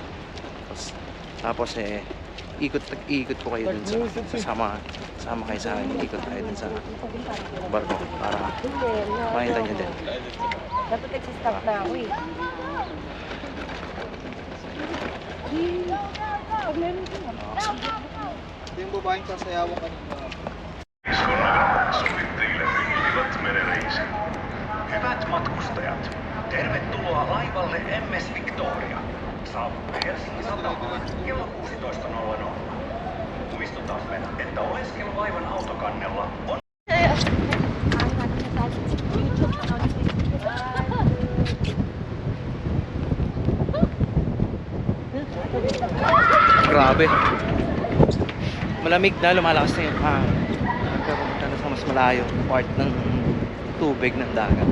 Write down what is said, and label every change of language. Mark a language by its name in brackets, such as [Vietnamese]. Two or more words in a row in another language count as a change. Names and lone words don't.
[Filipino] Tapos ikot ko kayo dun sa sama kayo sa akin, ikot kayo dun sa barko para makita nyo din. Dapat nagsistop na ako eh. Ito yung babaeng sasayawan kanina. [Finnish] Sovittajille hyvät merereisit. Hyvät matkustajat, tervetuloa laivalle MS Victoria. Saavutte Helsingin satamaan kello 16.00. Muistutamme, että oleskelu laivan autokannella on [Filipino] Grabe. Malamig na, lumalakas na yung hangin. Nagkaroon na sa mas malayong part ng tubig ng dagat.